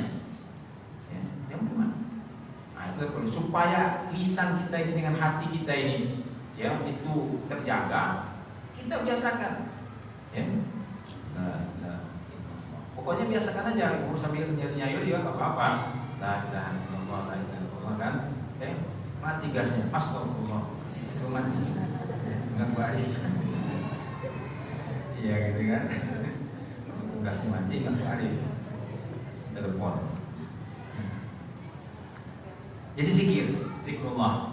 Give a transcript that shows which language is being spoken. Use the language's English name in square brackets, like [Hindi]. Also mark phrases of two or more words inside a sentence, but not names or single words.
[Indonesian] Ya, jangan beriman. Nah, itu perlu supaya lisan kita ini dengan hati kita ini, ya, itu terjaga. Kita biasakan, ya. Pokoknya biasakan aja, sambil nyayur juga nggak apa-apa. [Arabic] لا إله إلا الله، لا إله إلا الله kan. [Indonesian] Mati gasnya, astagfirullah. Mati. Enggak baik. Iya gitu kan. Gasnya mati enggak baik. Telepon. Jadi zikrullah.